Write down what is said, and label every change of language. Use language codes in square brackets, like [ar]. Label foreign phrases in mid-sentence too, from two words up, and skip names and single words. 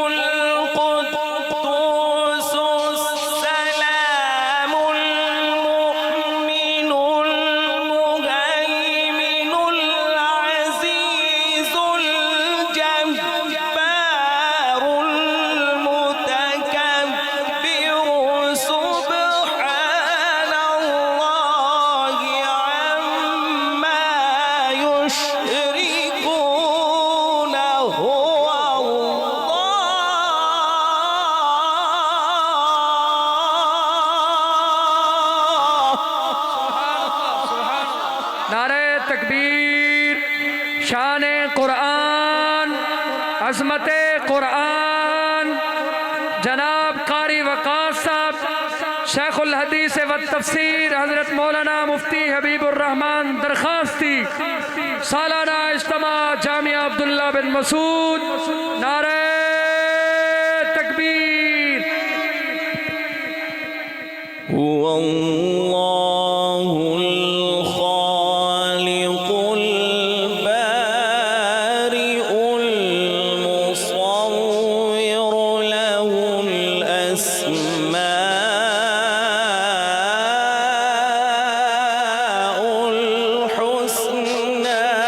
[ar] القدوس السلام المؤمن المهيمن العزيز الجبار المتكبر. سبحان الله عما يشركون. هو [ur] نعرۂ تکبیر. شانِ قرآن، عظمتِ قرآن، جناب قاری وقاص صاحب، شیخ الحدیث و تفسیر حضرت مولانا مفتی حبیب الرحمن درخواستی، سالانہ اجتماع جامعہ عبداللہ بن مسعود. نعرۂ تکبیر. [ar] الله الخالق البارئ المصور له الأسماء الحسنى